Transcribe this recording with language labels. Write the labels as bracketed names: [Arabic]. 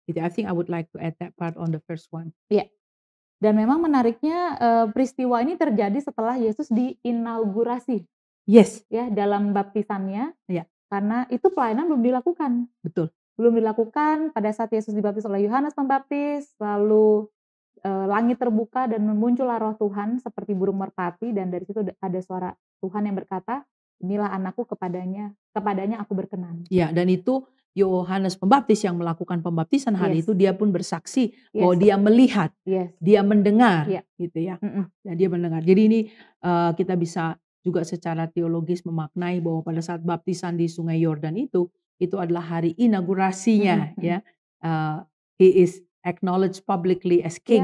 [English] Gitu, I think I would like to add that part on the first one. [Indonesian] iya. Dan memang menariknya, peristiwa ini terjadi setelah Yesus diinaugurasi [English] Yes, [Indonesian] ya dalam baptisannya, ya, karena itu pelayanan belum dilakukan. betul. Belum dilakukan pada saat Yesus dibaptis oleh Yohanes Pembaptis, lalu, langit terbuka dan muncullah Roh Tuhan seperti burung merpati dan dari situ ada suara Tuhan yang berkata, "Inilah anakku kepadanya kepadanya aku berkenan." Ya, dan itu Yohanes Pembaptis yang melakukan pembaptisan hari [English] Yes. [Indonesian] itu, dia pun bersaksi bahwa [English] Yes. [Indonesian] dia melihat, [English] Yes. [Indonesian] dia mendengar, Iya. gitu ya. Mhm. Ya, dia mendengar. Jadi ini kita bisa juga secara teologis memaknai bahwa pada saat baptisan di Sungai Yordan itu adalah hari inaugurasinya, Mhm, mhm. ya. [English] He is acknowledged publicly as king.